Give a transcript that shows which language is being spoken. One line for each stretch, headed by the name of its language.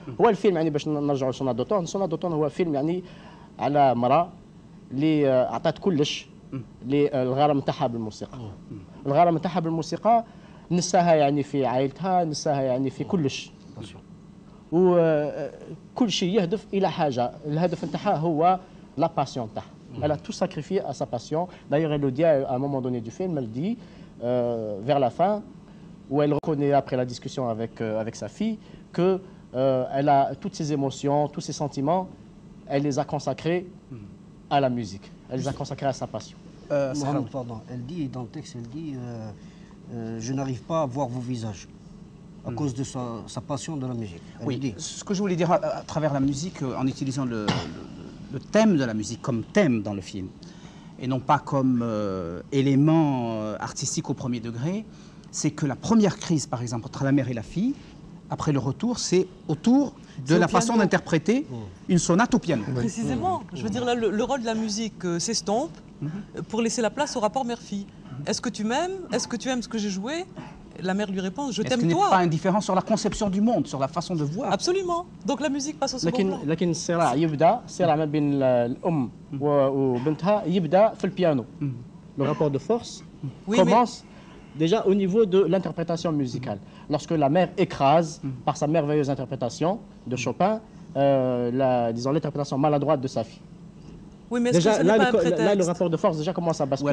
Arabic: هو الفيلم يعني باش نرجعوا لسونا دوتون، سونا دوتون هو فيلم يعني على مرأة اللي أعطت كلش للغرام نتاعها بالموسيقى. الغرام نتاعها بالموسيقى نساها يعني في عائلتها، نساها يعني في كلش. وكل شيء يهدف إلى حاجة، الهدف نتاعها هو لا باسيون تاعها.
French: Elle a tout sacrifié à sa passion. D'ailleurs, elle le dit à un moment donné du film, elle dit vers la fin, où elle reconnaît après la discussion avec sa fille, que elle a toutes ses émotions, tous ses sentiments, elle les a consacrés à la musique. Elle les a consacrés à sa passion. Mohamed, pardon. Elle dit, dans le texte, elle dit je n'arrive pas à voir vos visages à cause de sa passion de la musique. Elle Oui, dit. ce que je voulais dire à travers la musique, en utilisant le thème de la musique comme thème dans le film, et non pas comme élément artistique au premier degré, c'est que la première crise, par exemple, entre la mère et la fille, après le retour, c'est autour de la façon d'interpréter une sonate au piano. Précisément. Je veux dire, là, le rôle de la musique s'estompe pour laisser la place au rapport mère-fille. Est-ce que tu m'aimes? Est-ce que tu aimes ce que j'ai joué? La mère lui répond, je t'aime toi. Est-ce qu'il n'est pas indifférent sur la conception du monde, sur la façon de voir? Absolument. Donc la musique passe au second plan.
Arabic: لكن الصراع يبدا الصراع ما بين الام وبنتها يبدا في البيانو.
French: Le rapport de force commence déjà au niveau de l'interprétation musicale. Lorsque la mère écrase par sa merveilleuse interprétation de Chopin, disons l'interprétation maladroite de sa fille. Oui, mais est-ce que ce n'est pas un prétexte? Là, le rapport de force déjà commence à basculer.